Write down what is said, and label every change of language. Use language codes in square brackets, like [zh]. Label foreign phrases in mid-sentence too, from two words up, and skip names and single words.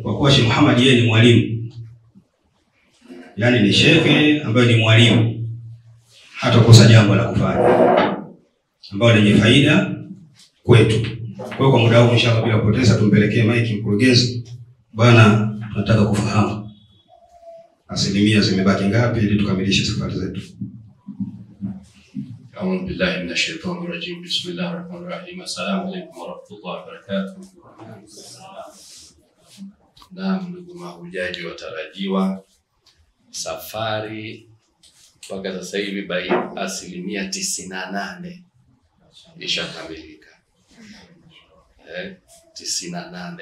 [sw] Kwa kuwa Sheikh Muhammad yeye ni mwalimu, yani ni Sheikh ambaye ni mwalimu, hata kosa jambo la kufanya ambalo lenye faida kwetu. Kwa hiyo kwa muda huu inshallah, bila kupoteza, tumpelekee maiki mkurugenzi. Bwana, tunataka kufahamu asilimia zimebaki ngapi ili tukamilishe safari zetu. [ar] أعوذ بالله من الشيطان الرجيم. بسم الله الرحمن الرحيم. السلام عليكم ورحمة الله وبركاته. [sw] Naam, ndugu mahujaji watarajiwa, safari mpaka sasa hivi asilimia 98 ishakamilika. 98.